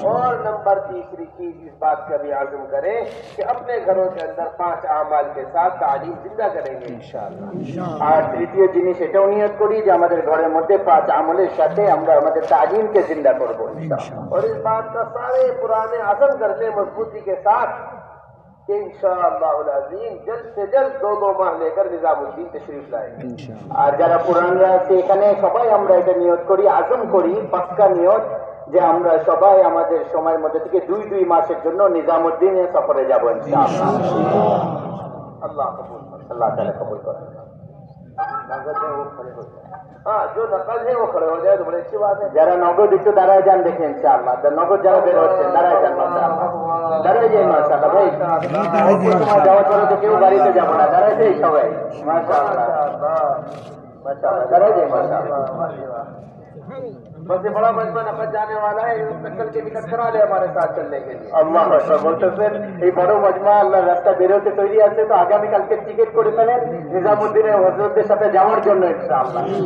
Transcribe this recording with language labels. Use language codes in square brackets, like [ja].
[hi] और नंबर तीसरी चीज इस बात का भी आज़म करें कि अपने घरों के अंदर 5 आमाल के साथ तालीम जिंदा करेंगे इंशाअल्लाह। [bn] আর তৃতীয় জিনিস এটাও নিয়ত করি যে আমাদের ঘরের মধ্যে 5 আমলের সাথে আমরা আমাদের তালিমকে জিন্দা করব इंशाअल्लाह। [hi] और इस बात का सारे पुराने आज़म कर ले मजबूती के साथ कि इंशाअल्लाहुल अज़ीम जल्द से जल्द 2-2 माह लेकर निजामुद्दीन तशरीफ लाएंगे। [bn] আর যারা পুরানরা আছে এখানে সবাই আমরা এটা নিয়ত করি, আজম করি, পাক্কা নিয়ত যে আমরা সবাই আমাদের সময়ের মধ্যে থেকে 2-2 মাসের জন্য নিজামুদ্দিনে সফরে যাব ইনশাআল্লাহ। [hi] अल्लाह कबूल करे। [bn] আল্লাহ তাআলা কবুল করেন। [hi] नगद है वो खड़े हो जाए, हाँ जो नकद है वो खड़े हो जाए तो बड़ी अच्छी बात है। [bn] যারা নগদ একটু দাঁড়ায় যান দেখে ইনশাআল্লাহ, নগদ যারা বের হচ্ছেন দাঁড়ায় যান মাশাআল্লাহ, দাঁড়ায় যাই মাশাআল্লাহ ভাই, সময় যাওয়ার পরে তো কেউ বাড়িতে যাবো না, দাঁড়ায় যাই সবাই মাশাআল্লাহ মাশাআল্লাহ, দাঁড়ায় যাই মাশাআল্লাহ। [hi] बस ये बड़ा मजमा नकद जाने वाला है, कल के टिकट करा ले हमारे साथ चलने के लिए। [bn] আল্লাহ আকবার বলতেছেন এই বড় মজমা আল্লাহর রাস্তা বের হতে তৈরি আছে, তো আগামী কালকে টিকিট করে ফেলেন নিজামুদ্দিনের হযরতদের সাথে যাওয়ার জন্য ইনশাআল্লাহ।